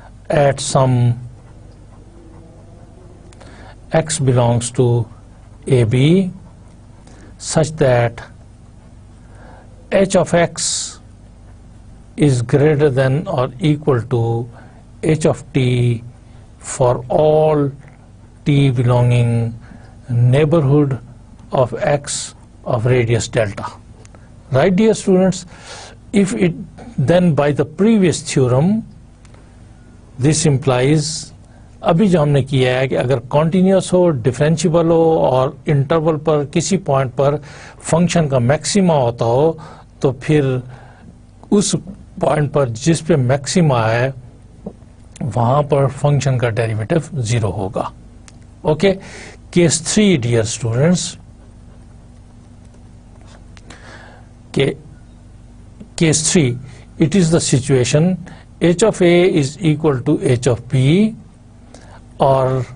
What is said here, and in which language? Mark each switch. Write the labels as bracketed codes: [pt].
[en] at some x belongs to ab such that h of x is greater than or equal to h of t for all t belonging neighborhood of x of radius delta. Right dear students, if it then by the previous theorem this implies [ur] ابھی جو ہم نے کیا ہے کہ اگر continuous ہو، differentiable ہو اور interval پر کسی پوائنٹ پر فنکشن کا میکسیما ہوتا ہو تو پھر اس پوائنٹ پر جس پہ میکسیما ہے وہاں پر فنکشن کا ڈیریویٹو 0 ہوگا. Okay, case 3 dear students, [en] case 3 it is the situation h of a is equal to h of b, اور